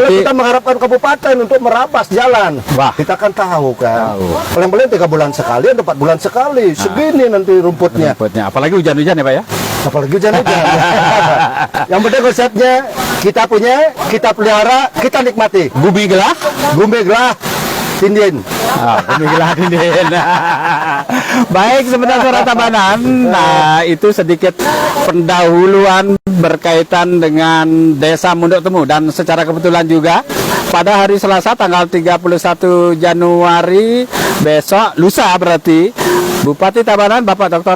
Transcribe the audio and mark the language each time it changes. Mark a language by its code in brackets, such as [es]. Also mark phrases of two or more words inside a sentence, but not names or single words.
[id] kalau kita mengharapkan kabupaten untuk merampas jalan, kita kan tahu kan. Paling-paling 3 bulan sekali atau 4 bulan sekali. Segini nanti rumputnya. Apalagi hujan-hujan ya, Pak ya. Apalagi hujan-hujan. Yang penting konsepnya kita punya, kita pelihara, kita nikmati. [ban] Gumi gelah Tindin. Gumi gelah Tindin. [id] Baik, sebentar Suara Tabanan. Nah, itu sedikit pendahuluan berkaitan dengan Desa Mulut Temu, dan secara kebetulan juga pada hari Selasa tanggal 31 Januari besok, lusa berarti, Bupati Tabanan Bapak Dr.